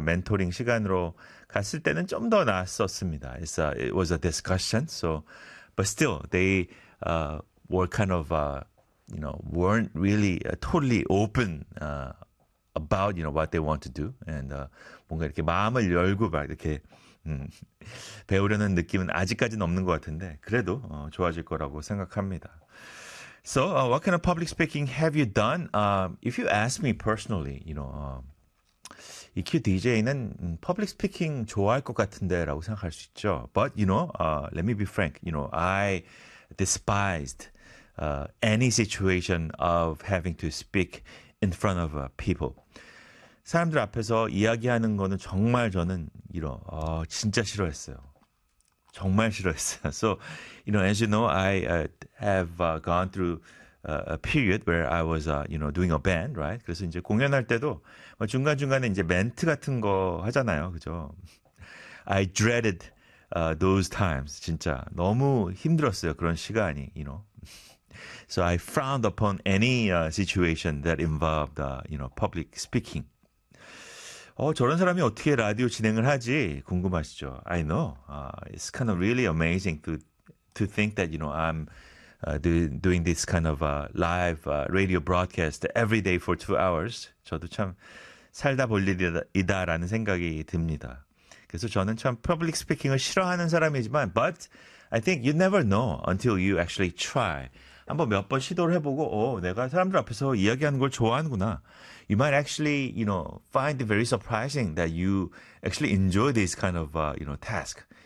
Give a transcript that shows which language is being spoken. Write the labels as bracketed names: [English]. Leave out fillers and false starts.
[Korean] 멘토링 시간으로 갔을 때는 좀더 나았었습니다. [English] It was a discussion. So, but still, they were kind of, weren't really totally open about, what they want to do. [Korean] And 뭔가 이렇게 마음을 열고 막 이렇게 배우려는 느낌은 아직까지는 없는 것 같은데, 그래도 좋아질 거라고 생각합니다. [English] So, what kind of public speaking have you done? If you ask me personally, EQ DJ는 public speaking [Korean] 좋아할 것 같은데라고 생각할 수 있죠. [English] But, let me be frank. I despised any situation of having to speak in front of people. [Korean] 사람들 앞에서 이야기하는 거는 정말 저는 진짜 싫어했어요. 정말 싫어했어요. [English] So, as you know, I have gone through a period where I was, doing a band, right? [Korean] 그래서 이제 공연할 때도 중간중간에 이제 멘트 같은 거 하잖아요. 그죠? [English] I dreaded those times. [Korean] 진짜 너무 힘들었어요. 그런 시간이, [English] So I frowned upon any situation that involved, public speaking. [Korean] 저런 사람이 어떻게 라디오 진행을 하지? 궁금하시죠? [English] I know. It's kind of really amazing to think that, I'm doing this kind of live radio broadcast every day for 2 hours. [Korean] 저도 참 살다 볼 일이다라는 생각이 듭니다. 그래서 저는 참 public speaking을 싫어하는 사람이지만, [English] but I think you never know until you actually try. [Korean] 한번 몇번 시도를 해보고, 내가 사람들 앞에서 이야기하는 걸 좋아하는구나. [English] You might actually, find it very surprising that you actually enjoy this kind of, task.